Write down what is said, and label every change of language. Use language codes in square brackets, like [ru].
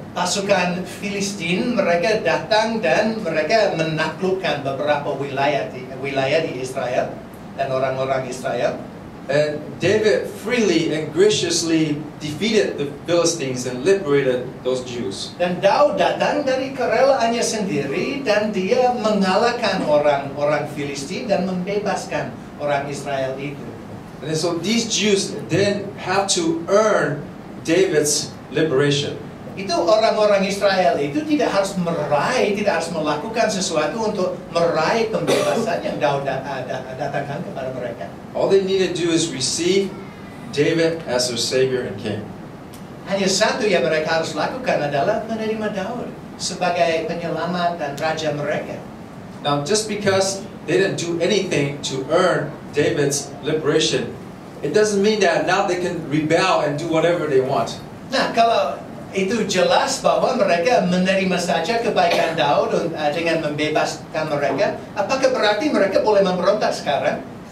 [id] Pasukan Filistin mereka datang dan mereka menaklukkan beberapa wilayah di Israel dan orang-orang Israel. [en] And David freely and graciously defeated the Philistines and liberated those Jews. [id] Dan Daud datang dari kerelaannya sendiri dan dia mengalahkan orang-orang Filistin dan membebaskan orang Israel itu. [en] And so these Jews then have to earn David's liberation. [id] Itu orang-orang Israel itu tidak harus melakukan sesuatu untuk meraih pembebasan yang Daud datangkan kepada mereka. [en] All they need to do is receive David as their Savior and King. [id] Hanya satu yang mereka harus lakukan adalah menerima Daud sebagai penyelamat dan raja mereka. [en] Now, just because they didn't do anything to earn David's liberation, it doesn't mean that now they can rebel and do whatever they want. [id] Nah, kalau itu jelas bahwa mereka menerima saja kebaikan Daud dengan membebaskan mereka, apakah berarti mereka boleh memberontak sekarang?